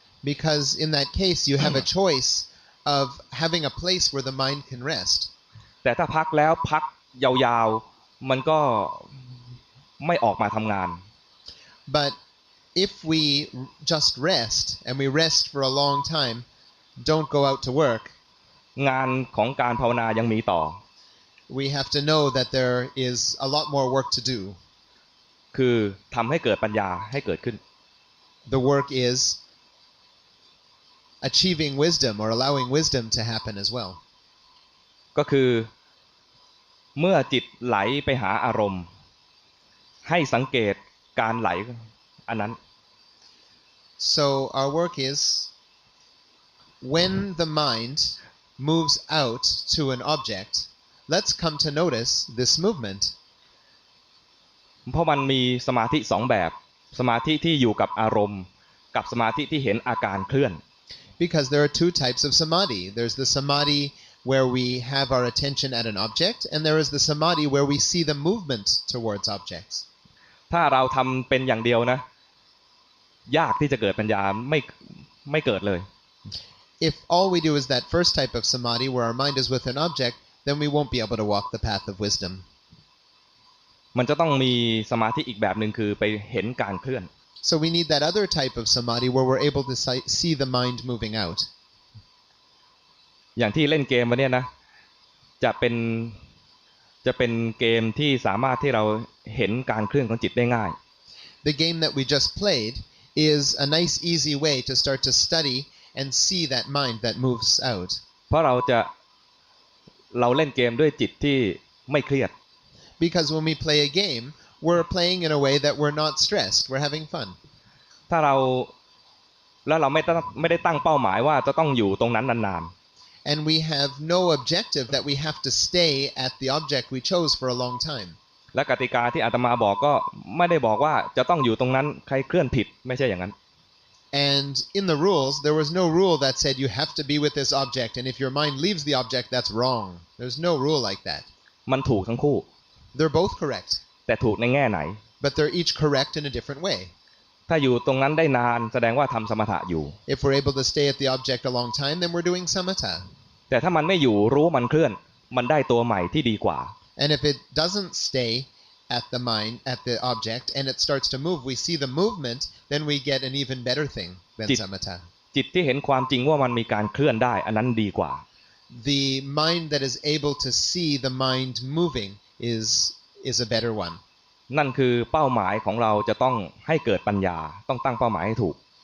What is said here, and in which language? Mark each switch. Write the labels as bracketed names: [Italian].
[English] Because in that case you have a choice of having a place where the mind can rest. [Thai] แต่ถ้าพักแล้วพักยาวๆมันก็ไม่ออกมาทำงาน [English] But if we just rest and we rest for a long time, don't go out to work, [Thai] งานของการภาวนายังมีต่อ [English] we have to know that there is a lot more work to do. [Thai] คือทำให้เกิดปัญญาให้เกิดขึ้น [English] The work is achieving wisdom or allowing wisdom to happen as well. [Thai] ก็คือเมื่อจิตไหลไปหาอารมณ์ให้สังเกตการไหลอันนั้น [English] So our work is when the mind moves out to an object, let's come to notice this movement. [Thai] เพราะมันมีสมาธิสองแบบสมาธิที่อยู่กับอารมณ์กับสมาธิที่เห็นอาการเคลื่อน [English] Because there are two types of samadhi. There's the samadhi where we have our attention at an object, and there is the samadhi where we see the movement towards objects. [Thai] ถ้าเราทำเป็นอย่างเดียวนะยากที่จะเกิดปัญญาไม่เกิดเลย [English] If all we do is that first type of samadhi where our mind is with an object, then we won't be able to walk the path of wisdom. [Thai] มันจะต้องมีสมาธิอีกแบบหนึ่งคือไปเห็นการเคลื่อน [English] So we need that other type of samadhi where we're able to see the mind moving out. [Thai] อย่างที่เล่นเกมมาเนี่ยนะจะเป็นเกมที่สามารถที่เราเห็นการเคลื่อนของจิตได้ง่าย [English] The game that we just played is a nice easy way to start to study and see that mind that moves out. [Thai] เพราะเราเล่นเกมด้วยจิตที่ไม่เครียด [English] Because when we play a game, we're playing in a way that we're not stressed, we're having fun. [Thai] ถ้าเราไม่ได้ตั้งเป้าหมายว่าจะต้องอยู่ตรงนั้นนาน [English] And we have no objective that we have to stay at the object we chose for a long time. [Thai] ๆและกติกาที่อาตมาบอกก็ไม่ได้บอกว่าจะต้องอยู่ตรงนั้นใครเคลื่อนผิดไม่ใช่อย่างนั้น [English] And in the rules, there was no rule that said you have to be with this object, and if your mind leaves the object, that's wrong. There's no rule like that. [Thai] มันถูกทั้งคู่ [English] They're both correct, [Thai] แต่ถูกในแง่ไหน [English] but they're each correct in a different way. [Thai] ถ้าอยู่ตรงนั้นได้นานแสดงว่าทำสมถะอยู่ [English] If we're able to stay at the object a long time, then we're doing samatha. [Thai] แต่ถ้ามันไม่อยู่รู้มันเคลื่อนมันได้ตัวใหม่ที่ดีกว่า [English] And if it doesn't stay at the object and it starts to move, we see the movement, then we get an even better thing than samatha. [Thai] จิตที่เห็นความจริงว่ามันมีการเคลื่อนได้อันนั้นดีกว่า [English] The mind that is able to see the mind moving is a better one. [Thai] นั่นคือเป้าหมายของเราจะต้องให้เกิดปัญญาต้องตั้งเป้าหมายให้ถูก